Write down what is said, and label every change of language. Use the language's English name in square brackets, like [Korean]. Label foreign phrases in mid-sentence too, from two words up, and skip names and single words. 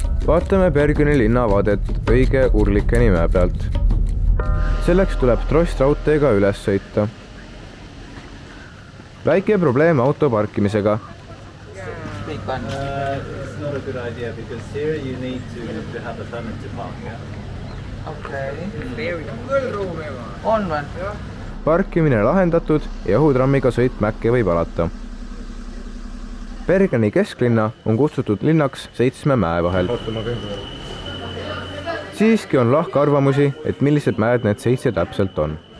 [Estonian] Vaatame Bergeni linnavaadet õige Urlikeni mäe pealt. Selleks tuleb trossraudteega üles sõita. Väike probleem auto parkimisega. [English] It's not a good idea because here you need to have a permit to park, yeah? [Estonian] On või? Parkimine lahendatud ja õhutrammiga sõit Mäkke võib alata. Bergeni kesklinna on kutsutud linnaks 7 mäe vahel. Siiski on lahkarvamusi, et millised mäed need 7 täpselt on.